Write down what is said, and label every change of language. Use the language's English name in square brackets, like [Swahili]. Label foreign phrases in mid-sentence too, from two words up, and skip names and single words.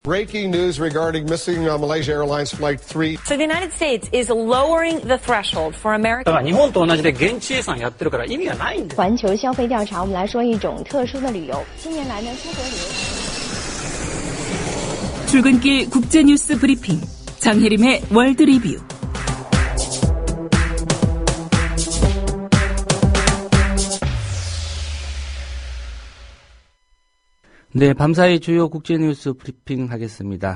[English] Breaking news regarding missing Malaysia Airlines Flight 3. So the United States is lowering the threshold for American. [Japanese] 日本と同じで現地予算やってるから意味がないんです。 [Chinese] 环球消费调查，我们来说一种特殊的旅游。近年来呢，出国旅游。 [Korean] 출근길 국제뉴스 브리핑 장혜림의 월드 리뷰. 네, 밤사이 주요 국제뉴스 브리핑 하겠습니다.